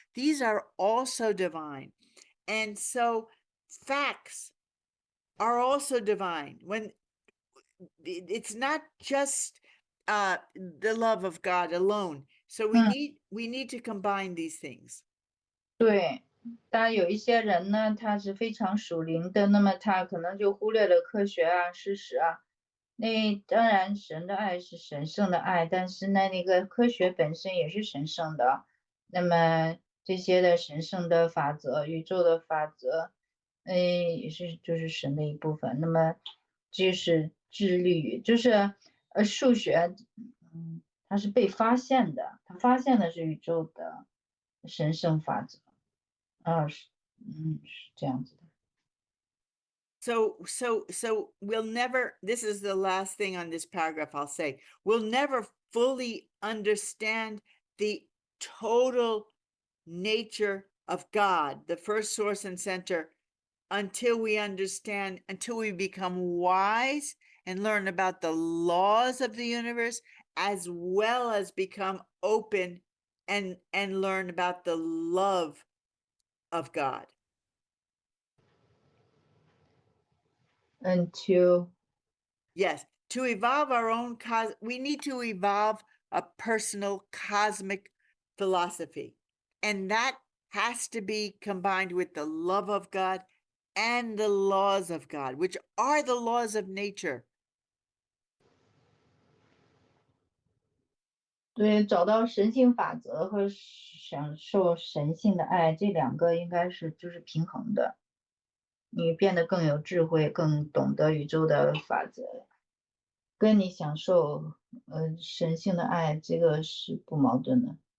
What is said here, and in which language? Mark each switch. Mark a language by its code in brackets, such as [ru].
[en] These are also divine. And so facts are also divine. When it's not just the love of God alone. So we need to combine these things. [zh] 对，当然有一些人呢，他是非常属灵的，那么他可能就忽略了科学啊、事实啊。那当然，神的爱是神圣的爱，但是呢，那个科学本身也是神圣的。那么这些的神圣的法则、宇宙的法则，也是就是神的一部分。那么就是智力，就是数学，它是被发现的，它发现的是宇宙的神圣法则。是这样子的。 [en] So we'll never, this is the last thing on this paragraph I'll say, we'll never fully understand the total nature of God, the first source and center, until we become wise and learn about the laws of the universe, as well as become open and learn about the love of God. Yes, to evolve our own we need to evolve a personal cosmic philosophy. And that has to be combined with the love of God and the laws of God, which are the laws of nature. [zh] 对，找到神性法则和享受神性的爱，这两个应该是就是平衡的。你变得更有智慧，更懂得宇宙的法则，跟你享受神性的爱，这个是不矛盾的。